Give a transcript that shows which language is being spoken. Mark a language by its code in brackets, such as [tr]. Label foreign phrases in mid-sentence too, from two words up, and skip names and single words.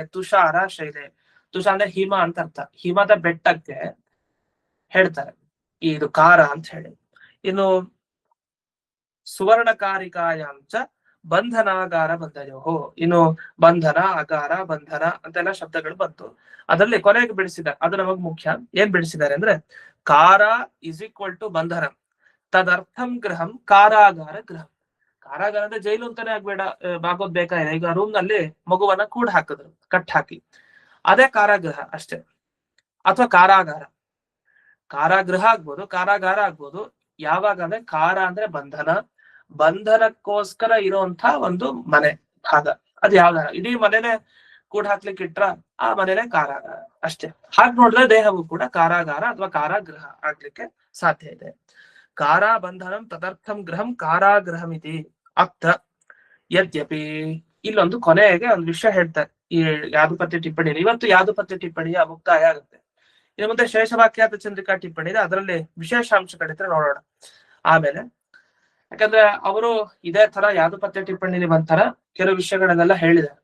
[sa] ತುಷಾರ ಶೈಲೆ, [kn] ತುಷಾರ ಅಂದ್ರೆ ಹಿಮ ಅಂತ ಅರ್ಥ, ಹಿಮದ ಬೆಟ್ಟಕ್ಕೆ ಹೇಳ್ತಾರೆ ಇದು ಕಾರ ಅಂತ ಹೇಳಿ. ಇನ್ನು [sa] ಸುವರ್ಣಕಾರಿಕಾಯಾಂಚ ಬಂಧನಾಗಾರ ಬಂಧಯೋ, [kn] ಇನ್ನು ಬಂಧನ ಅಗಾರ ಬಂಧನ ಅಂತೆಲ್ಲ ಶಬ್ದಗಳು ಬಂತು. ಅದರಲ್ಲಿ ಕೊನೆಗೆ ಬಿಡಿಸಿದ್ದಾರೆ, ಅದು ನಮಗ್ ಮುಖ್ಯ. ಏನ್ ಬಿಡಿಸಿದ್ದಾರೆ ಅಂದ್ರೆ ಕಾರ [en] is equal to [kn] ಬಂಧನ, [sa] ತದರ್ಥಂ ಗೃಹಂ ಕಾರಾಗಾರ ಗೃಹಂ. [kn] ಕಾರಾಗಾರ ಅಂದ್ರೆ ಜೈಲು ಅಂತಾನೆ ಆಗ್ಬೇಡ, ಆಗೋದ್ ಬೇಕಾಗಿದೆ. ಈಗ ರೂಮ್ ನಲ್ಲಿ ಮಗುವನ್ನ ಕೂಡ ಹಾಕಿದ್ರು, ಕಟ್ ಹಾಕಿ, ಅದೇ ಕಾರಾಗೃಹ ಅಷ್ಟೇ. ಅಥವಾ ಕಾರಾಗಾರ, ಕಾರಾಗೃಹ ಆಗ್ಬೋದು, ಕಾರಾಗಾರ ಆಗ್ಬೋದು. ಯಾವಾಗ ಅಂದ್ರೆ ಕಾರ ಅಂದ್ರೆ ಬಂಧನ, ಬಂಧನಕ್ಕೋಸ್ಕರ ಇರುವಂತ ಒಂದು ಮನೆ ಭಾಗ. ಅದು ಯಾವ್ದಾರ ಇಡೀ ಮನೆನೆ ಕೂಡ ಹಾಕ್ಲಿಕ್ಕೆ ಇಟ್ರ ಆ ಮನೆನೇ ಕಾರಾಗಾರ ಅಷ್ಟೇ. ಹಾಗೆ ನೋಡಿದ್ರೆ ದೇಹವು ಕೂಡ ಕಾರಾಗಾರ ಅಥವಾ ಕಾರಾಗೃಹ ಆಗ್ಲಿಕ್ಕೆ ಸಾಧ್ಯ ಇದೆ. [sa] ಕಾರಾ ಬಂಧನಂ ತದರ್ಥಂ ಗೃಹಂ ಕಾರಾಗೃಹಂ ಇತಿ ಅತ್ರ ಯದ್ಯಪಿ. [kn] ಇಲ್ಲೊಂದು ಕೊನೆಗೆ ಒಂದು ವಿಷಯ ಹೇಳ್ತಾರೆ ಈ ಯಾದುಪತ್ಯ ಟಿಪ್ಪಣಿ. ಇವತ್ತು ಯಾದುಪತ್ಯ ಟಿಪ್ಪಣಿಯ ಮುಕ್ತಾಯ ಆಗುತ್ತೆ. ಇನ್ನು ಮುಂದೆ ಶೇಷವಾಕ್ಯಾತ ಚಂದ್ರಿಕಾ ಟಿಪ್ಪಣಿ ಇದೆ, ಅದರಲ್ಲಿ ವಿಶೇಷಾಂಶಗಳಿದ್ರೆ ನೋಡೋಣ ಆಮೇಲೆ. ಯಾಕಂದ್ರೆ ಅವರು ಇದೇ ತರ ಯಾದುಪತ್ಯ ಟಿಪ್ಪಣಿಲಿ ಒಂಥರ ಕೆಲವು ವಿಷಯಗಳನ್ನೆಲ್ಲ ಹೇಳಿದ್ದಾರೆ.